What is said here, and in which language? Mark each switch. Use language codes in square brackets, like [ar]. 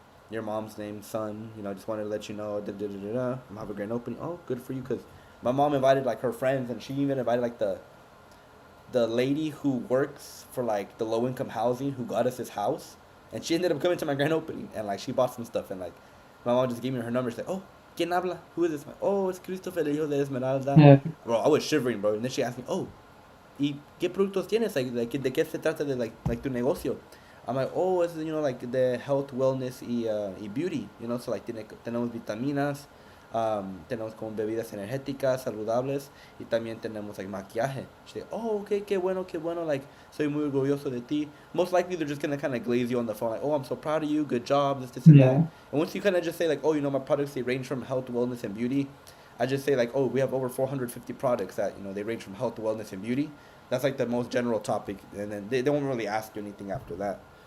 [en] Your mom's name, son. Just wanted to let you know. I'm having a grand opening. Oh, good for you, cause my mom invited like her friends, and she even invited like the lady who works for like the low income housing who got us this house, and she ended up coming to my grand opening, and like she bought some stuff, and like my mom just gave me her number. She's like, oh, [es] ¿quién habla? [en] Who is this? Like, oh, it's Christopher, [es] el hijo de Esmeralda. [en] Yeah. Bro, I was shivering, bro. And then she asked me, oh, [es] ¿y qué productos tienes? Like ¿de qué se trata de like tu negocio? [en] I'm like, oh, it's like the health, wellness [es] y beauty, so like tenemos vitaminas, tenemos como bebidas energéticas, saludables, y también tenemos like maquillaje. [en] She's like, oh, okay, [es] qué bueno, like, soy muy orgulloso de ti. [en] Most likely they're just gonna kind of glaze you on the phone, like, oh, I'm so proud of you, good job, this and that. And once you kind of just say like, oh, my products, they range from health, wellness, and beauty, I just say like, oh, we have over 450 products that, they range from health, wellness, and beauty. That's like the most general topic, and then they don't really ask you anything after that.